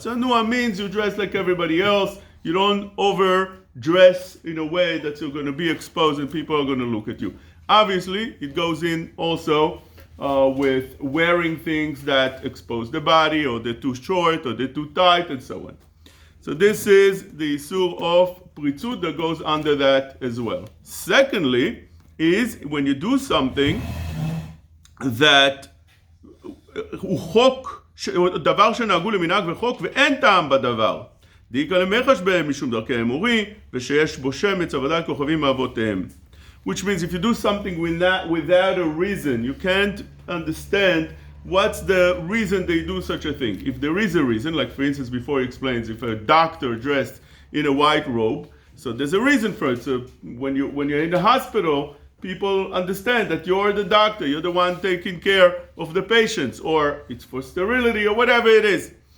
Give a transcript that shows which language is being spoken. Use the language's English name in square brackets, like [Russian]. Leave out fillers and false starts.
[English] Tzanua means you dress like everybody else. You don't overdress in a way that you're going to be exposed and people are going to look at you. Obviously, it goes in also with wearing things that expose the body, or they're too short, or they're too tight, and so on. So this is the Isur of Pritzut that goes under that as well. Secondly, is when you do something that [Hebrew] חוק, דבר שנהגו למנהג וחוק ואין טעם בדבר. דאיקה למחש בהם משום דרכי אמורי, ושיש בו שמץ עבודת כוכבים מאבותיהם. [English] Which means if you do something without a reason, you can't understand what's the reason they do such a thing. If there is a reason, like for instance before he explains, if a doctor dressed in a white robe, so there's a reason for it. So when you're in the hospital, people understand that you're the doctor, you're the one taking care of the patients, or it's for sterility or whatever it is.